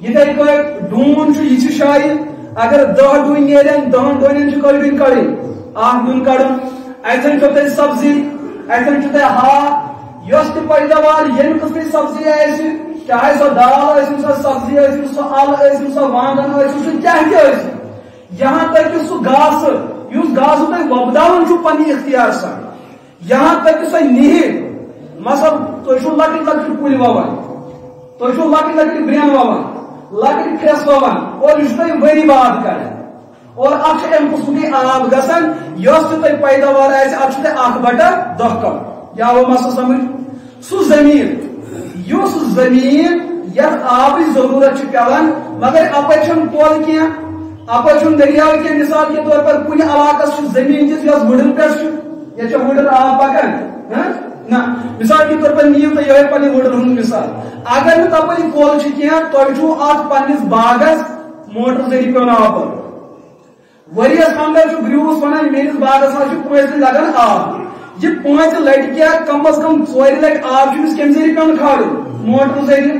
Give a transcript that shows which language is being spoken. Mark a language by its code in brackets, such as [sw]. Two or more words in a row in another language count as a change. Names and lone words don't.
[ks] یتھے کٹ ڈوٗن چھُ یہِ چھُ شایہِ اگر 10 ڈوٗنۍ نیرن 10 ڈوٗنٮ۪ن چھِ کٔژ ڈوٗنۍ کڑٕنۍ 8 ڈوٗنۍ کڑُن. اتھن چھو تۄہہِ سبزی، اتھن چھو تۄہہِ ہاکھ، یۄس تہِ پیداوار ییٚمہِ قٕسمٕچ سبزی آسہِ، چاہے سو دال ٲسِن سۄ سبزی ٲسِن سۄ ال ٲسِن سۄ وانگن ٲسِن سۄ کیاہ تہِ ٲسِن، [ur] یہاں تک کہ [ks] سُہ گاسہٕ یُس گاسہٕ تۄہہِ وۄپداوُن چھُو پننہِ اختیار سان، [ur] یہاں تک کہ [ks] سۄ نِہِر. مثلاً تُہۍ چھُو لۄکٕٹۍ لۄکٕٹۍ کُلۍ ووان، تُہۍ چھُو لۄکٕٹۍ لۄکٕٹۍ برٛین ووان، لۄکٕٹۍ پھرٛٮ۪س ووان، اور یہِ چھُ تۄہہِ ؤری بعد کران، اور اتھ چھُ امہِ قٕسمُکٕے آب گژھان. یۄس تہِ تۄہہِ پیداوار آسہِ اتھ چھُ تۄہہِ 8/10 کڑُن. کیا آو مسئلہ سمجھ؟ سُہ زمین یُس زمین یتھ آبٕچ ضروٗرت چھِ پیوان مگر اپر چھنہٕ کۄل کینٛہہ، اپر چھُنہٕ دٔریاو کینٛہہ. [ur] مثال کے طور پر [ks] کُنہِ علاقس چھِ زمین تِژھ یۄس وٕڑن پٮ۪ٹھ چھِ، ییٚتہِ چھا وٕڑن آب پکان نہ. [ur] مثال کے طور پر [ks] نِیِو تُہۍ یِہوٚے پننہِ وٕڑن ہُنٛد مثال. اگر نہٕ تپٲرۍ کۄل چھِ کینٛہہ تۄہہِ چھُو اتھ پننِس باغس موٹر ذٔریعہٕ پیوان آب برُن. ؤریس اندر چھُ گریوٗس ونان میٲنِس باغس حظ چھُ 5 لٹہِ لگان آب. یہ 5 لٹہِ کیا کم از کم 4 لٹہِ آب چھُ أمِس کمہِ ذٔریعہٕ پیوان کھالُن موٹر ذٔریعہٕ.